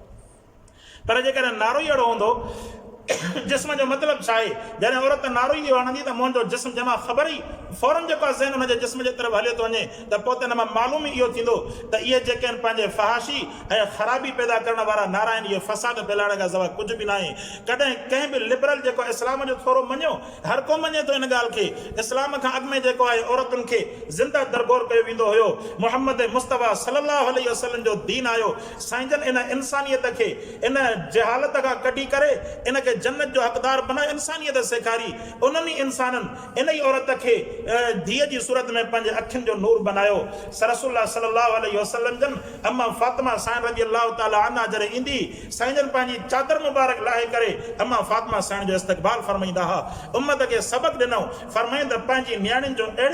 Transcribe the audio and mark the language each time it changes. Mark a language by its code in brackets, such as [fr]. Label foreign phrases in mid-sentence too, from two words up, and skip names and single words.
[sd] पर जेकॾहिं नारो ई अहिड़ो हूंदो जिस्म जो मतिलबु छा आहे जॾहिं औरत नारो ई हणंदी त मुंहिंजो जिस्म जंहिंमां ख़बर ई फौरन जेको आहे ज़हन हुनजे जिस्म जे तरफ़ हले थो वञे त पोइ त हिन मां मालूम ई इहो थींदो त इहे जेके आहिनि पंहिंजे फ़हाशी ऐं ख़राबी पैदा करण वारा नारा आहिनि इहे फ़साद फैलाइण खां सवाइ कुझु बि न आहे कॾहिं कंहिं बि लिबरल जेको इस्लाम जो थोरो मञियो हर को मञे थो इन ॻाल्हि खे इस्लाम खां अॻु में जेको आहे औरतुनि खे ज़िंदा दरगोर कयो वेंदो हुयो मुहम्मद मुस्तफ़ा [ar] صلى الله عليه وسلم [sd] जो दीन आयो साईं जन इन इंसानियत खे इन जहालत खां कढी करे इन खे जन्नत जो हक़दार बनाए इंसानियत सेखारी उन्हनि इंसाननि इन ई औरत खे धीअ जी सूरत में पंहिंजे अखियुनि जो नूर बनायो रसूलुल्लाह [ar] صلى الله عليه وسلم [sd] जन अम्मा फातिमा साईं [ar] رضي الله تعالى عنها [sd] जॾहिं ईंदी साईं जन पंहिंजी चादर मुबारक लाहे करे अम्मा फातिमा साईं जो इस्तक़बाल फरमाईंदा हुआ उम्मत खे सबक़ ॾिनो फरमाईंदा पंहिंजी नियाणियुनि जो अहिड़े